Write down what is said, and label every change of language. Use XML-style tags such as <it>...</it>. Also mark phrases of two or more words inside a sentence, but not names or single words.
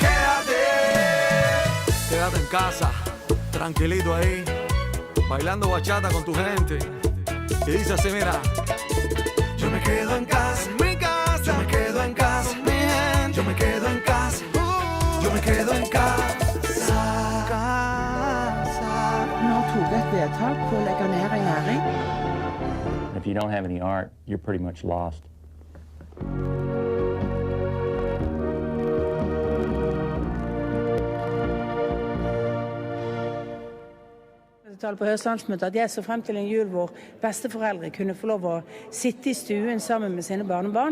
<es>quédate en casa, tranquilito ahí, bailando bachata con tu gente, y dice así, mira, yo me quedo en casa, mi casa, yo me quedo en casa, mi gente, yo me quedo en casa, yo me quedo en casa.</es> <no>Nå tog et vedtak på å legge ned en næring.</no> <en>If you don't have any art, you're pretty much lost.</en> <no>På Høstlandsmøtet at jeg så frem til en jul hvor besteforeldre kunne få lov å sitte i stuen sammen med sine barnebarn.</no>